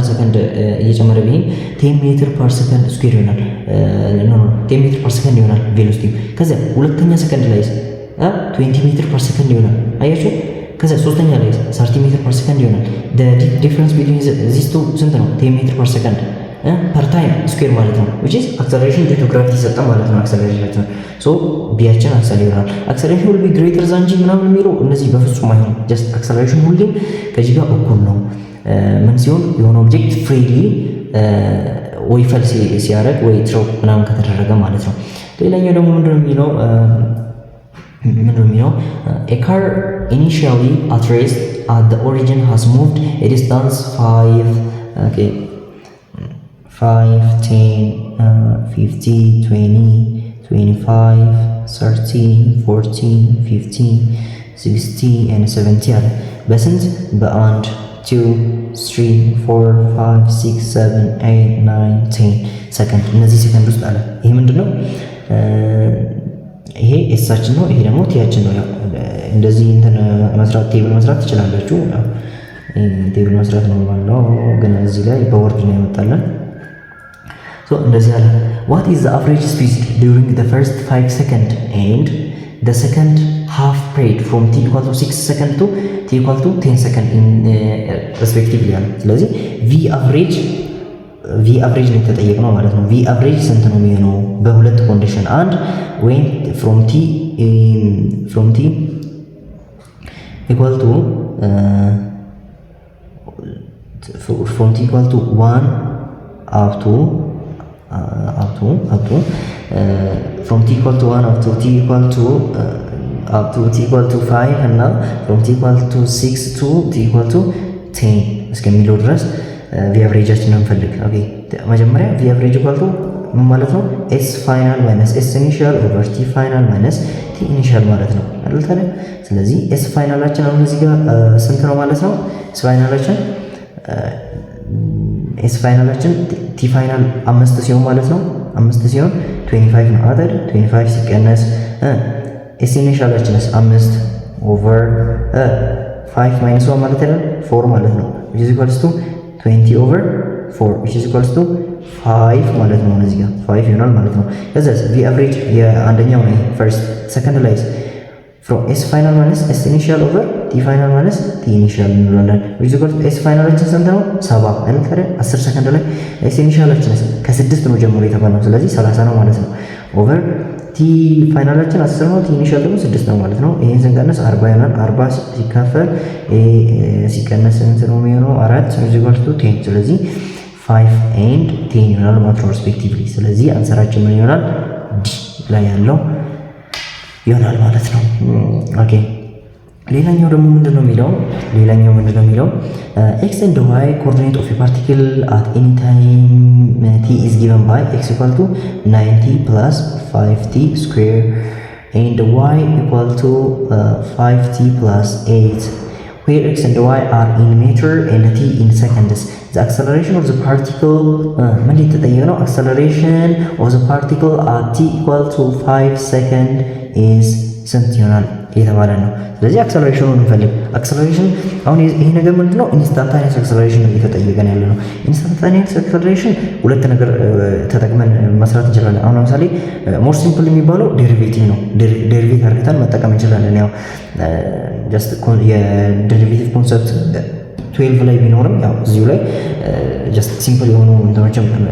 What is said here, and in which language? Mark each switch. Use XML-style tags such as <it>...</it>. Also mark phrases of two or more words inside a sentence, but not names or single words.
<am>በአንድ ሰከንድ እየጨመረ ቢሄድ 10</am> <en>meter per second square</en> <am>ይሆናል። 10</am> <en>meter per second</en> <am>ይሆናል ቬሎሲቲ። ከዛ ሁለተኛ ሰከንድ ላይ 20</am> <en>meter per second</en> <am>ይሆናል። አያችሁ? ከዛ ሶስተኛ ላይ 30</am> <en>meter per second</en> <am>ይሆናል።</am> <en>difference between these two</en> <am>ስንት ነው? 10</am> <en>meter per second per time square</en> <am>ማለት ነው።</am> <en>which is acceleration due to gravity</en> <am>ሰጠ ማለት ነው። አክሰለሬሽን ሶ ቢያችን አክሰል ይሆናል። አክሰለሬሽን</am> <en>will be greater than g</en> <am>ምናምን የሚለው እነዚህ በፍጹም አይሆንም። ጀስት አክሰለሬሽን ሁሌም ከዚህ ጋር እኩል ነው። ምን ሲሆን የሆነ ኦብጀክት ፍሪሊ ወይ ፈል ሲያደርግ ወይ ትሮፕ ምናምን ከተደረገ ማለት ነው። ሌላኛው ደግሞ ምንድነው የሚለው</am> <en>a car initially at rest at the origin has moved a distance 5 10 50 20 25 30 40 50 60 and 70</en> <am>አለ። በስንት በ1 2 3 4 5 6 7 8 9 10 ሰከንድ እነዚህ ሰከንድ ውስጥ አለ። ይሄ ምንድነው? ይሄ ኤሳችን ነው። ይሄ ደግሞ ቲያችን ነው። እንደዚህ እንትን መስራት ቴብል መስራት ትችላላችሁ። ቴብል መስራት ነው ማለት ነው፣ ግን እዚህ ላይ በወርድ ነው ያመጣልን። ሶ እንደዚህ አለ።</am> <en>what is the average speed during the first 5 seconds and the second half period from t equal to 6 second to t equal to 10 second in respectively</en> <am>አለ። ስለዚህ</am> <en>v average</en> <am>ነው የተጠየቅነው ማለት ነው።</am> <en>v average</en> <am>ስንት ነው የሚሆነው? በሁለት ኮንዲሽን አንድ</am> <en>when from t equal to 1 up to from t equal to 1 up to t equal to 5</en> <am>እና</am> <en>from t equal to 6 to t equal to 10</en> <am>እስከሚለው ድረስ</am> <en>v averageachinin</en> <am>እንፈልግ። ኦኬ መጀመሪያ</am> <en>v average equal to</en> <am>ምን ማለት ነው?</am> <en>s final minus s initial over t final minus t initial</en> <am>ማለት ነው አይደል ታዲያ? ስለዚህ</am> <en>s finalachin</en> <am>አሁን እዚህ ጋር ስንት ነው ማለት ነው?</am> <en>s finalachin t final</en> <am>5 ሲሆን ማለት ነው 5 ሲሆን 25 ነው አይደል? 25 ሲቀነስ</am> <en>s initialachinis</en> <am>5</am> <en>over</en> <am>5 ማይነስ 1 ማለት አይደል? 4 ማለት ነው</am> <en>which is equals to 20 over 4 which is equals to</en> <am>5 ማለት ነው። እዚህ ጋር 5 ይሆናል ማለት ነው። ከዛ</am> <en>v average</en> <am>የአንደኛው ነው</am> <en>first second</en> <am>ላይ</am> <en>from s final minus s initial over t final minus t initial</en> <am>እንላለን</am> <en>which is equals to s finalaችን</en> <am>ስንት ነው? 7 አይደል ታዲያ 10 ሰከንድ ላይ s initialችን ከ6 ነው ጀምሮ የተባለው ስለዚህ 30 ነው ማለት ነው። ኦቨር</am> <en>t finalachin</en> <am>10 ነው፣</am> <en>t initial</en> <am>ደግሞ 6 ነው ማለት ነው። ይሄን ስንቀነስ 40 ይሆናል። 40 ሲካፈል ሲቀነስ ስንት ነው የሚሆነው?</am> <en>4 is equal to 10</en> <am>ስለዚህ 5 and 10 ይሆናል ማለት ነው ሪስፔክቲቭሊ። ስለዚህ አንሰራችን ምን ይሆናል? ዲ ላይ ያለው ይሆናል ማለት ነው። ኦኬ ሌላኛው ደግሞ ምንድነው የሚለው</am> <en>x and y coordinate of a particle at any time t is given by x equal to 90 plus 5t square and y equal to 5t plus 8 where x and y are in meter and t in seconds. The acceleration of the particle</en> <am>ምን ሊተጠየቅ ነው?</am> <en>acceleration of the particle at t equal to 5 second is</en> <am>ስንት ይሆናል የተባለ ነው። ስለዚህ አክሰለሬሽኑን እንፈልግ። አክሰለሬሽን አሁን ይሄ ነገር ምንድነው?</am> <en>instantaneous acceleration</en> <am>ነው እየተጠየቀን ያለ ነው።</am> <en>instantaneous acceleration</en> <am>ሁለት ነገር ተጠቅመን መስራት እንችላለን። አሁን ለምሳሌ</am> <en>more simple</en> <am>የሚባለው ዴሪቬቲቭ ነው። ዴሪቬቲቭ አድርገን መጠቀም እንችላለን። ያው ጀስት የዴሪቬቲቭ ኮንሰፕት 12 ላይ ቢኖርም ያው እዚሁ ላይ ጀስት ሲምፕል የሆኑ እንትኖችን</am>